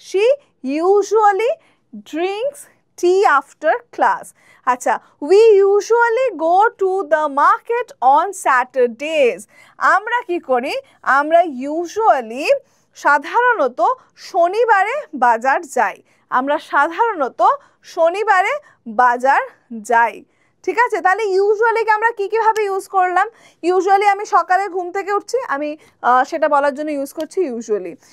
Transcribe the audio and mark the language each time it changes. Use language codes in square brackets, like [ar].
[en] She usually drinks tea after class. আচ্ছা, we usually go to the market on Saturdays. [bn] আমরা কি করি? আমরা ইউজুয়ালি সাধারণত শনিবারে বাজার যাই। আমরা সাধারণত শনিবারে বাজার যাই, ঠিক আছে। তাহলে ইউজুয়ালিকে আমরা কীভাবে ইউজ করলাম? ইউজুয়ালি আমি সকালে ঘুম থেকে উঠছি, আমি সেটা বলার জন্য ইউজ করছি ইউজুয়ালি।